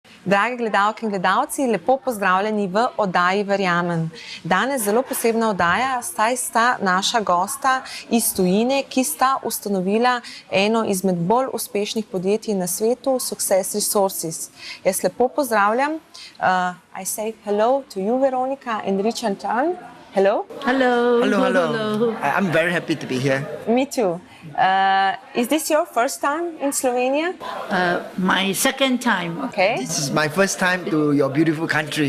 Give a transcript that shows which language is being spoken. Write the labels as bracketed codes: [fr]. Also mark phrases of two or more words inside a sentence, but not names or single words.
[sl] Drage gledalke in gledalci, lepo pozdravljeni v oddaji Verjamem. Danes zelo posebna oddaja, saj sta naša gosta iz tujine, ki sta ustanovila eno izmed bolj uspešnih podjetij na svetu, Success Resources. Jaz lepo pozdravljam. [en] I say hello to you, Veronica, and Richard. Hello. Hello. Hello, hello. I'm very happy to be here. Me too. Is this your first time in Slovenia? My second time. Okay. This is my first time to your beautiful country.